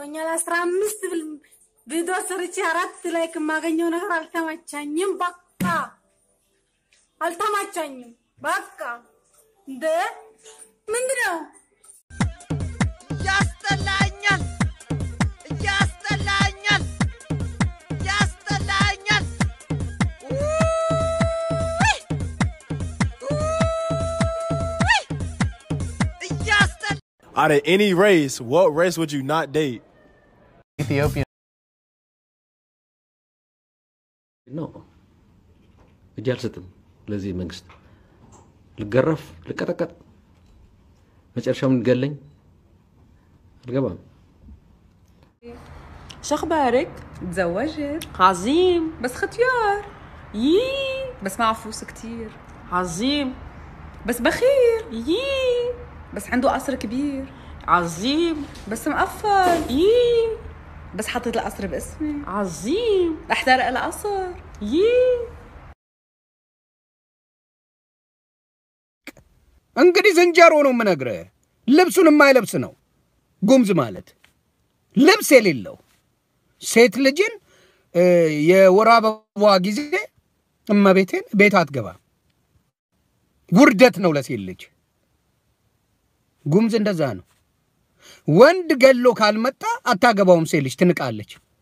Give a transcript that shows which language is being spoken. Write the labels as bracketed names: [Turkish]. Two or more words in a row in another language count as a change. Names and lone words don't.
[Amharic] 15 ቪዲዮ ሰርቼ 4 ላይክ ማገኘው ነገር አልተመቻኝም በቃ አልተመቻኝም በቃ እንደ ምንድነው ያስተላኛል [English] Out of any race, what race would you not date? Ethiopian. No. [Amharic] እጃልሰጥም ለዚህ መንግስት ልገረፍ ልቀጠቀጥ መጨረሻውን ገለኝ አልገባም [Arabic] شخبارك تزوجت عظيم بس ختيار بس معه فلوس كتير عظيم بس بخير بس عنده قصر كبير عظيم بس مقفل بس حطيت القصر باسمي عظيم احترق القصر [Amharic] እንግዲህ ዝንጀሮ ነው ምነግርህ ልብሱን የማይለብስ ነው ጉምዝ ማለት ልብስ የሌለው ሴት ልጅን የወር አበባ ጊዜ እመቤቴን ቤት አትገባ ውርደት ነው ለሴት ልጅ ጉምዝ እንደዛ ነው ወንድ ገሎ ካልመጣ አታገባውም ሴት ልጅ ትንቃለች